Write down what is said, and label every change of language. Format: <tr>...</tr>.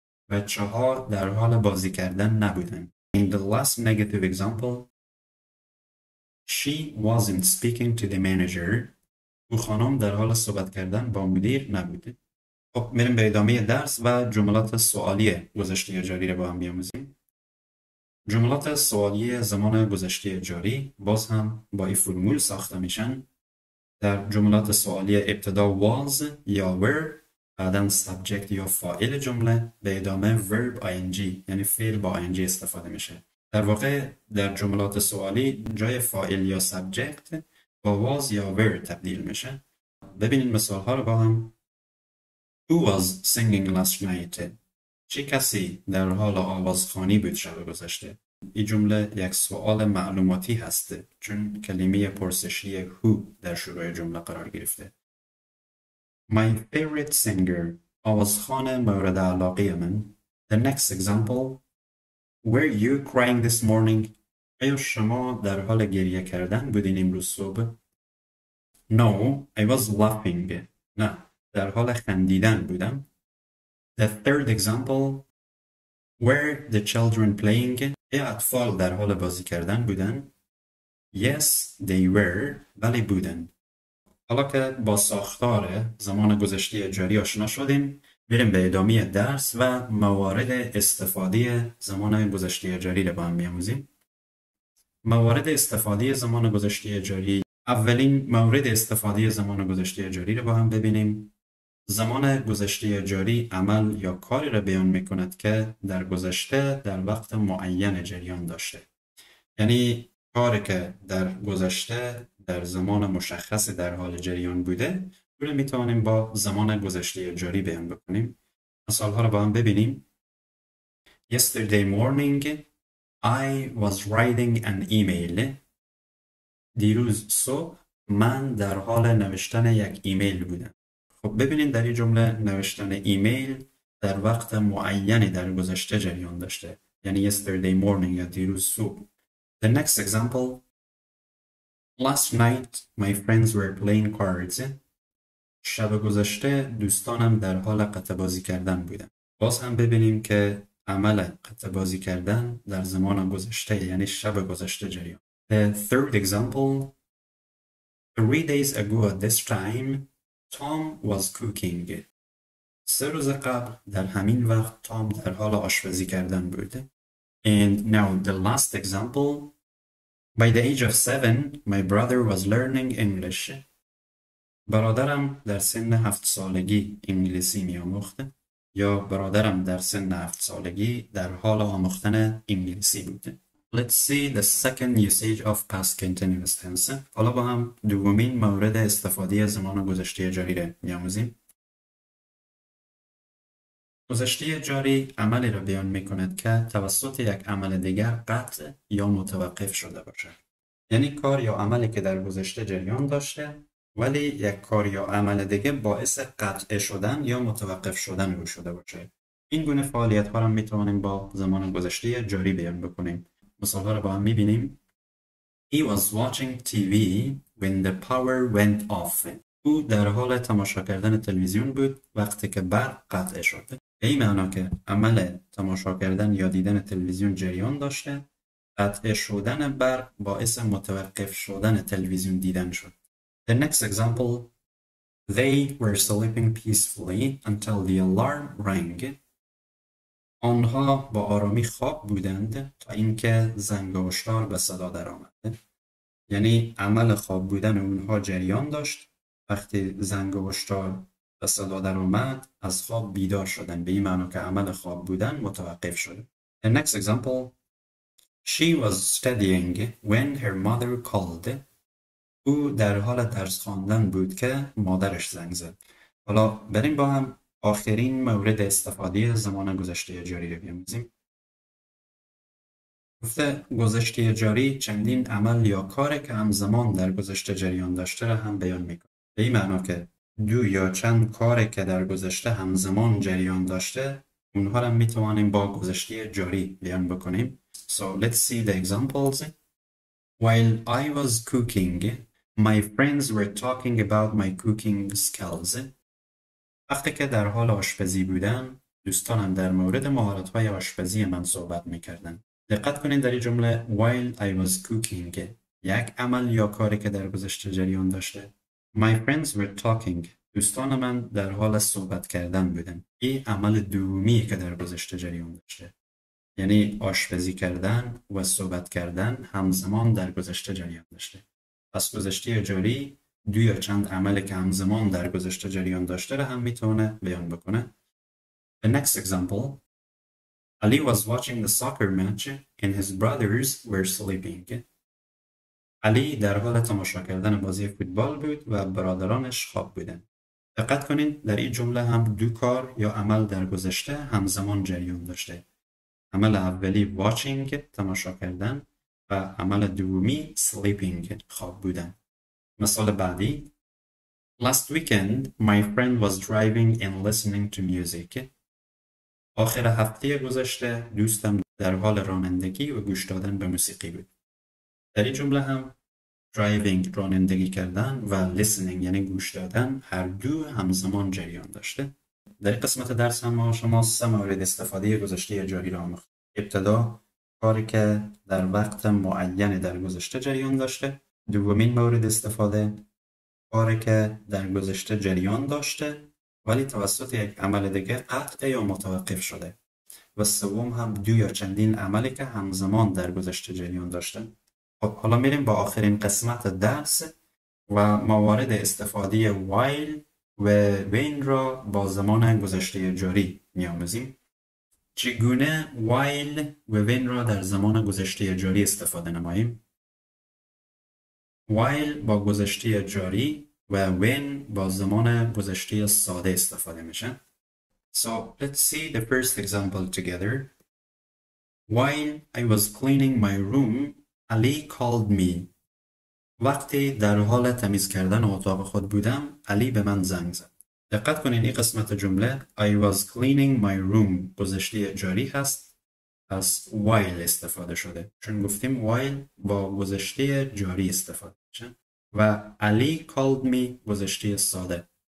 <fa>بچه ها در حال بازی کردن نبودند.</fa> <en>In the last negative example، she wasn't speaking to the manager.</en> <fa>او خانم در حال صحبت کردن با مدیر نبوده. خب میریم به ادامه درس و جملات سوالی گذشته جاری را با هم بیاموزیم. جملات سوالی زمان گذشته جاری باز هم با این فرمول ساخته میشن. در جملات سوالی ابتدا was یا were، بعداً subject یا فاعل جمله، به ادامه verb ing یعنی فعل با ing استفاده میشه. در واقع در جملات سوالی جای فاعل یا subject با was یا were تبدیل میشه. ببینید مثال ها رو با هم.</fa> <en>Who was singing last night؟</en> <fa>چه کسی در حال آوازخوانی بود شب گذشته؟ این جمله یک سوال معلوماتی هسته چون کلمه پرسشی who در شروع جمله قرار گرفته.</fa> <en>My favorite singer،</en> <fa>آوازخوان مورد علاقه من.</fa> <en>The next example، Were you crying this morning؟</en> <fa>آیا شما در حال گریه کردن بودین امروز صبح؟</fa> <en>No, I was laughing.</en> <fa>نه، در حال خندیدن بودم.</fa> <en>The third example، Were the children playing؟</en> <fa>آیا اطفال در حال بازی کردن بودن؟</fa> <en>Yes, they were.</en> <fa>بله بودن. حالا که با ساختار زمان گذشته جاری آشنا شدیم، بریم به ادامه درس و موارد استفاده زمان گذشته جاری رو با هم بیاموزیم. موارد استفاده زمان گذشته جاری. اولین مورد استفاده زمان گذشته جاری رو با هم ببینیم. زمان گذشته جاری عمل یا کاری را بیان میکند که در گذشته در وقت معین جریان داشته. یعنی کاری که در گذشته در زمان مشخص در حال جریان بوده رو میتوانیم با زمان گذشته جاری بیان بکنیم. مثال ها رو با هم ببینیم.</fa> <en>Yesterday morning I was writing an email.</en> <fa>دیروز صبح من در حال نوشتن یک ایمیل بودم. خب ببینید در این جمله نوشتن ایمیل در وقت معینی در گذشته جریان داشته. یعنی</fa> <en>yesterday morning</en> <fa>یا دیروز صبح.</fa> <en>The next example، Last night my friends were playing cards.</en> <fa>شب گذشته دوستانم در حال قطع بازی کردن بودن. باز هم ببینیم که عمل قطع بازی کردن در زمان گذشته یعنی شب گذشته جریان.</fa> <en>The third example، 3 days ago at this time Tom was cooking.</en> <fa>3 روز قبل در همین وقت تام در حال آشپزی کردن بود.</fa> <en>And now the last example، by the age of 7 my brother was learning English.</en> <fa>برادرم در سن 7 سالگی انگلیسی می‌آموخت. یا برادرم در سن 7 سالگی در حال آموختن انگلیسی بود.</fa> <en>Let's see the second usage of past continuous tense.</en> <fa>حالا با هم دومین مورد استفاده زمان گذشته جاری را می‌آموزیم. گذشته جاری عملی را بیان می‌کند که توسط یک عمل دیگر قطع یا متوقف شده باشد. یعنی کار یا عملی که در گذشته جریان داشته ولی یک کار یا عمل دیگه باعث قطع شدن یا متوقف شدن او شده باشه. این گونه فعالیت ها را میتوانیم با زمان گذشته جاری بیان بکنیم. مثال ها را با هم میبینیم.</fa> <en>He was watching TV when the power went off.</en> <fa>او در حال تماشا کردن تلویزیون بود وقتی که برق قطع شد. به این معنا که عمل تماشا کردن یا دیدن تلویزیون جریان داشته، قطع شدن برق باعث متوقف شدن تلویزیون دیدن شد.</fa> <en>The next example، they were sleeping peacefully until the alarm rang.</en> <fa>آنها با آرامی خواب بودند تا اینکه زنگ هشدار به صدا درآمد. یعنی عمل خواب بودن اونها جریان داشت. وقتی زنگ هشدار به صدا درآمد از خواب بیدار شدن. به این معنی که عمل خواب بودن متوقف شده.</fa> <en>The next example، she was studying when her mother called.</en> <fa>او در حال درس خواندن بود که مادرش زنگ زد. حالا بریم با هم آخرین مورد استفاده زمان گذشته جاری رو بیاموزیم. گفته گذشته جاری چندین عمل یا کاری که همزمان در گذشته جریان داشته را هم بیان میکنه. به این معنا که دو یا چند کاری که در گذشته همزمان جریان داشته اونها را میتوانیم با گذشته جاری بیان بکنیم.</fa> <en>So let's see the examples. While I was cooking, my friends were talking about my cooking skills.</en> <fa>وقتی که در حال آشپزی بودم، دوستانم در مورد مهارت‌های آشپزی من صحبت می‌کردند. دقت کنید در این جمله</fa> <en>while I was cooking</en> <fa>یک عمل یا کاری که در گذشته جریان داشته.</fa> <en>My friends were talking.</en> <fa>دوستان من در حال صحبت کردن بودند. این عمل دومی که در گذشته جریان داشته. یعنی آشپزی کردن و صحبت کردن همزمان در گذشته جریان داشته. پس گذشته جاری دو یا چند عمل که همزمان در گذشته جریان داشته را هم میتونه بیان بکنه.</fa> <en>The next example: Ali was watching the soccer match and his brothers were sleeping.</en> <fa>علی در حال تماشا کردن بازی فوتبال بود و برادرانش خواب بودند. دقت کنین در این جمله هم دو کار یا عمل در گذشته همزمان جریان داشته. عمل اولی watching تماشا کردن و عمل دومی sleeping خواب بودن. مثال بعدی:</fa> <en>Last weekend my friend was driving and listening to music.</en> <fa>آخر هفته گذشته دوستم در حال رانندگی و گوش دادن به موسیقی بود. در این جمله هم driving رانندگی کردن و listening یعنی گوش دادن هر دو همزمان جریان داشته. در این قسمت درس هم ما شما 3 مورد استفاده گذشته جاری را آموختیم. ابتدا کاری که در وقت معین در گذشته جریان داشته. دومین مورد استفاده کاری که در گذشته جریان داشته ولی توسط یک عمل دیگه قطع یا متوقف شده. و سوم هم دو یا چندین عملی که همزمان در گذشته جریان داشته. خب حالا میریم با آخرین قسمت درس و موارد استفاده while و when را با زمان گذشته جاری می‌آموزیم. چگونه while و when را در زمان گذشته جاری استفاده نماییم؟ while با گذشته جاری و when با زمان گذشته ساده استفاده میشه.</fa> <en>So let's see the first example together. While I was cleaning my room, Ali called me.</en> <fa>وقتی در حال تمیز کردن اتاق خود بودم، علی به من زنگ زد. دقت کنین این قسمت جمله</fa> <en>I was cleaning my room</en> <fa>گذشته جاری هست، پس while استفاده شده. چون گفتیم while با گذشته جاری استفاده میشه و علی</fa> <en>called me</en> <fa>گذشته ساده.</fa>